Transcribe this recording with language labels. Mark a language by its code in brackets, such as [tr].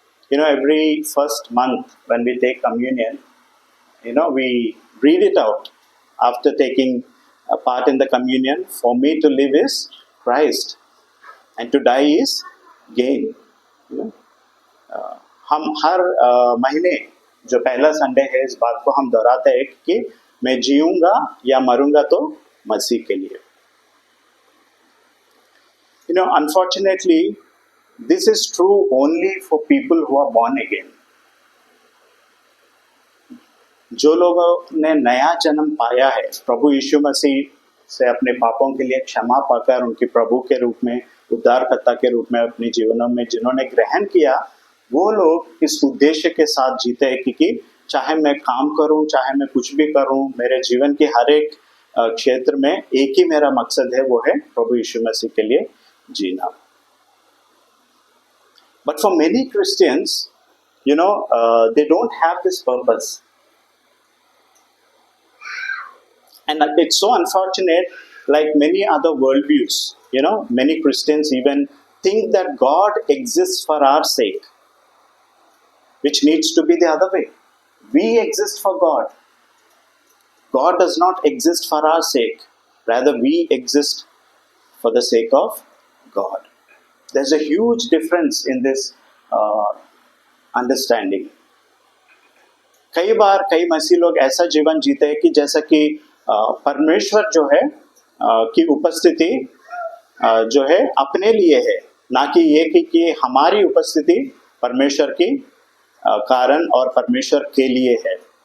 [en] You know, every first month when we take communion, you know, we read it out after taking a part in the communion. For me to live is Christ, and to die is gain. You know, [hi] हम हर महीने जो पहला Sunday है इस बात को हम दोहराते हैं कि मैं जीऊंगा या मरूंगा तो मसीह के लिए. [en] You know, unfortunately, this is true only for people who are born again. [hi] जो लोगों ने नया जन्म पाया है, प्रभु यीशु मसीह से अपने पापों के लिए क्षमा पाकर उनके प्रभु के रूप में, उद्धारकर्ता के रूप में अपने जीवनों में जिन्होंने ग्रहण किया, वो लोग इस उद्देश्य के साथ जीते हैं कि चाहे मैं काम करूं, चाहे मैं कुछ भी करूं, मेरे जीवन के हर एक क्षेत्र में एक ही मेरा मकसद है, वो है प्रभु यीशु मसीह के लिए जीना. [en] But for many Christians, you know, they don't have this purpose. And it's so unfortunate, like many other worldviews, you know, many Christians even think that God exists for our sake, which needs to be the other way. We exist for God. God does not exist for our sake. Rather, we exist for the sake of God. There's a huge difference in this understanding. [hi] कई बार कई मसीह लोग ऐसा जीवन जीते हैं कि जैसा कि परमेश्वर जो है की उपस्थिति जो है अपने लिए है, ना कि ये कि हमारी उपस्थिति परमेश्वर की कारण और परमेश्वर के लिए है.